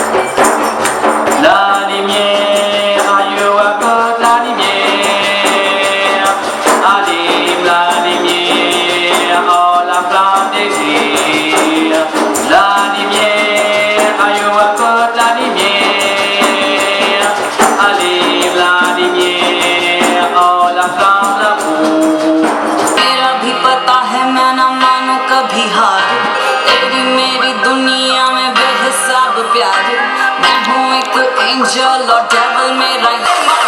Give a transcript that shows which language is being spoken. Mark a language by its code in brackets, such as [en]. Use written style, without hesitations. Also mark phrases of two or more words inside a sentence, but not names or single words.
[fr] La lumière, aïeux à côte, la lumière, allume la lumière, oh la flamme désir. La lumière, aïeux à côte, la lumière, allume la lumière, oh la flamme d'amour. [hi] मेरा भी पता है मैं न मानूं कभी हार, तेरी मेरी दुनिया में बेहिसाब प्यार, मैं हूँ एक एंजल और डेविल मेरा